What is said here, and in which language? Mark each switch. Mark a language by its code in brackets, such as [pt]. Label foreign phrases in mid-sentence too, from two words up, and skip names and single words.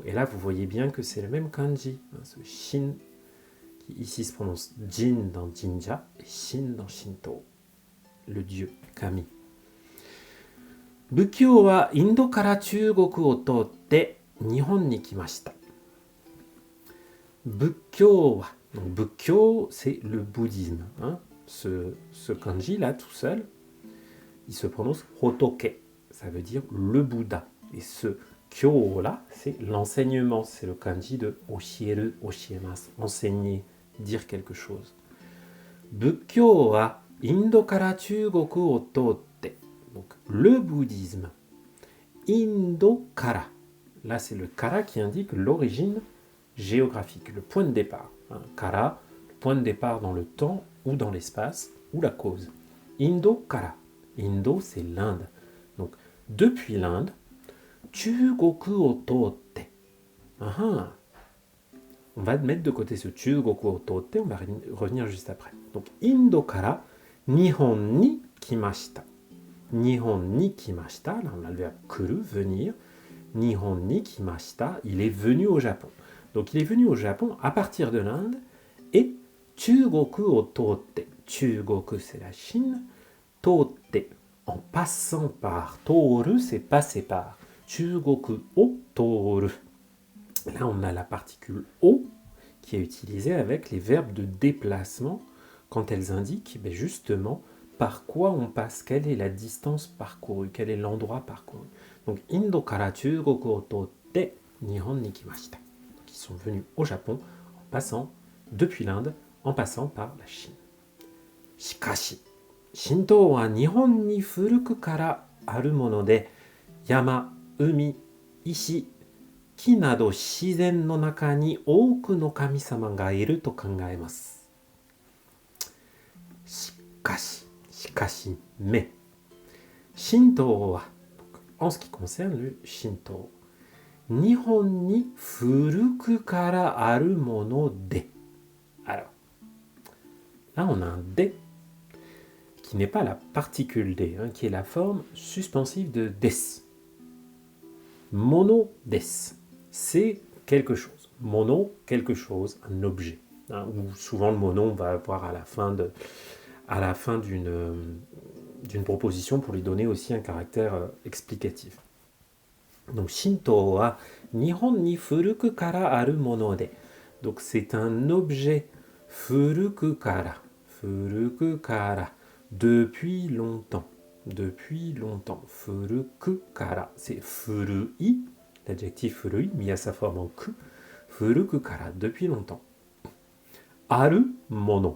[fr] Et là vous voyez bien que c'est le même kanji, hein, ce shin qui ici se prononce jin dans jinja et shin dans Shinto, le dieu kami. [ja] 仏教はインドから中国を通って日本に来ました. Bukkyo, [fr] donc Bukkyo, c'est le bouddhisme. Hein. Ce kanji là, tout seul, il se prononce Hotoke, ça veut dire le Bouddha. Et ce kyo là, c'est l'enseignement, c'est le kanji de [ja] 教える、教えます, [fr] enseigner, dire quelque chose. [ja] 仏教はインドから中国を通って. [fr] Donc le bouddhisme. [ja] インドから. [fr] Là, c'est le kara qui indique l'origine géographique, le point de départ. Hein, kara, le point de départ dans le temps ou dans l'espace, ou la cause. [ja] インドから。インド, [fr] c'est l'Inde. Donc, depuis l'Inde, [ja] 中国を通って. [fr] On va mettre de côté ce [ja] 中国を通って, [fr] on va revenir juste après. Donc, [ja] インドから、日本に来ました. 日本に来ました, [fr] là on a le verbe kuru, venir. [ja] 日本に来ました, [fr] il est venu au Japon. Donc il est venu au Japon à partir de l'Inde et [ja] 中国を通って. [fr] Chugoku c'est la Chine. Totte, en passant par. Toru c'est passer par. [ja] 中国を通る. [fr] Là on a la particule o qui est utilisée avec les verbes de déplacement quand elles indiquent justement par quoi on passe, quelle est la distance parcourue, quel est l'endroit parcouru. Donc, [ja] インドから中国を通って日本に来ました. [fr] Donc, ils sont venus au Japon en passant depuis l'Inde en passant par la Chine. [ja] しかし、神道は日本に古くからあるもので、山、海、石、木など自然の中に多くの神様がいると考えます. しかし, [fr] mais. [ja] 神道は, [fr] en ce qui concerne le Shinto, [ja] 日本に古くからあるもので. [fr] Alors, là on a un de qui n'est pas la particule de, qui est la forme suspensive de des. [ja] ものです, [fr] c'est quelque chose. Mono, quelque chose, un objet. Ou souvent le mono, on va avoir à la fin d'une proposition pour lui donner aussi un caractère explicatif. Donc, [ja] 神道は日本に古くからあるもので. [fr] Donc, c'est un objet [ja] 古くから, [fr] depuis longtemps. [ja] 古くから, [fr] c'est furui, l'adjectif furui, mis à sa forme en ku. [ja] 古くから, [fr] depuis longtemps. [ja] あるもの.